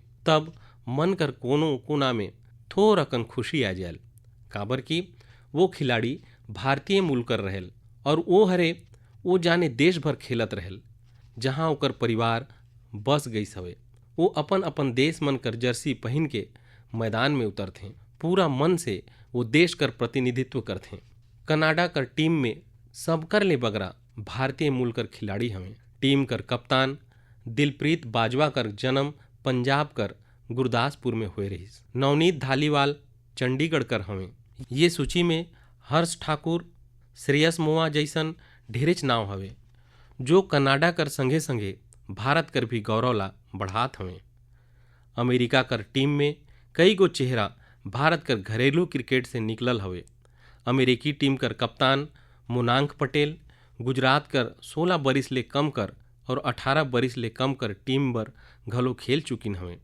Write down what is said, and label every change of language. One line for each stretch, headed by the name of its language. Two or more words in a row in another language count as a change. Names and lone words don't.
Chhattisgarhi: तब मन कर कोनो कोना में थोड़ा कन खुशी आ जायल, काबर कि वो खिलाड़ी भारतीय मूल कर रहेल और वो जाने देश भर खेलत रहेल जहाँ ओकर परिवार बस गईस हवे। वो अपन अपन देश मन कर जर्सी पहन के मैदान में उतरथे, पूरा मन से वो देश कर प्रतिनिधित्व करथे। कनाडा कर टीम में सब कर ले बगरा भारतीय मूल कर खिलाड़ी हवे। टीम कर कप्तान दिलप्रीत बाजवा कर जन्म पंजाब कर गुरदासपुर में हुए रहिस। नवनीत धालीवाल चंडीगढ़ कर हवे। ये सूची में हर्ष ठाकुर, श्रेयस मोआ जैसन ढेरेच नाव हवे जो कनाडा कर संगे संगे भारत कर भी गौरव ला बढ़ात हवे। अमेरिका कर टीम में कई गो चेहरा भारत कर घरेलू क्रिकेट से निकलल हवे। अमेरिकी टीम कर कप्तान मुनांक पटेल गुजरात कर 16 बरिस ले कम कर और 18 बरिस ले कम कर टीम बर घलो खेल चुकिन हवे।